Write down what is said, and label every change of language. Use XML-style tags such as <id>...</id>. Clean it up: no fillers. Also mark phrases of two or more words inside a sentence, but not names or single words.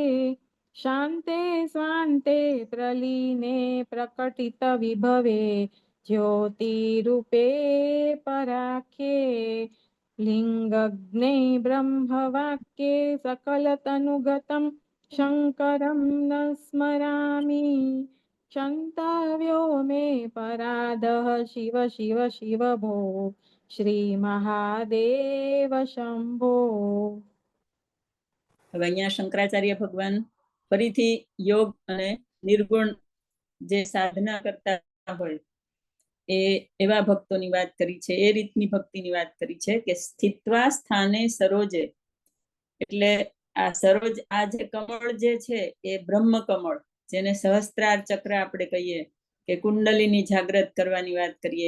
<sa>શાંતે સ્વાંતે પ્રલીને પ્રકટિત વિભવે જ્યોતિરૂપે પરાખ્યે લિંગગ્ને બ્રહ્મવાક્યે સકલતનુગતમ શંકરમ ન સ્મરામી क्षन्तव्यो मे पराधः शिव शिव शिव भो श्री महादेव शंभो.</sa> <gu>હવે અહીંયા શંકરાચાર્ય ભગવાન ફરીથી યોગ અને નિર્ગુણ જે સાધના કરતા હોય એવા ભક્તોની વાત કરી છે. એ રીતની ભક્તિની વાત કરી છે કે</gu> <sa>સ્થિત્વા સ્થાને સરોજે,</sa> <gu>એટલે આ સરોજ, આ જે કમળ જે છે એ બ્રહ્મ કમળ, જેને સહસ્ત્રાર ચક્ર આપણે કહીએ કે કુંડલીની જાગ્રત કરવાની વાત કરીએ.</gu>